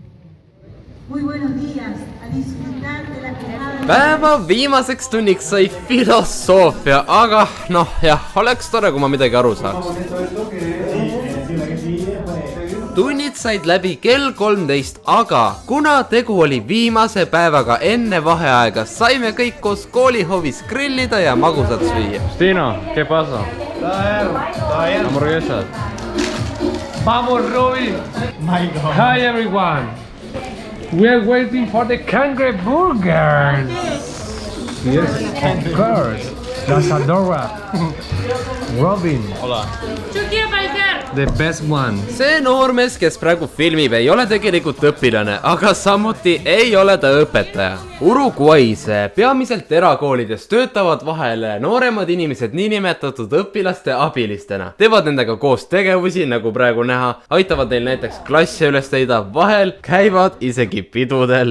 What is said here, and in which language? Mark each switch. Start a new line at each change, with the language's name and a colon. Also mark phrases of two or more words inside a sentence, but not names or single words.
Estonian: Päeva viimaseks tunniks sai filosoofia, aga noh jah, oleks tore, kui ma midagi aru saaks. Tunnid said läbi kell 13, aga kuna tegu oli viimase päevaga enne vaheaega, saime kõik koos koolihoovis grillida ja magusat süüa.
Spanish: Stino, ¿qué pasa? Hamburguesas. Vamos,
English: Robin! Hi, everyone! We are waiting for the Cangre Burgers! Yes, of course! That's Adora! Robin! Hola! The best one!
Estonian: See noormees, kes praegu filmib, ei ole tegelikult õpilane, aga samuti ei ole ta õpetaja. Uruguay's peamiselt erakoolides töötavad vahel nooremad inimesed niinimetatud õpilaste abilistena. Teevad nendega koos tegevusi, nagu praegu näha, aitavad neil näiteks klassi üles leida, vahel käivad isegi pidudel.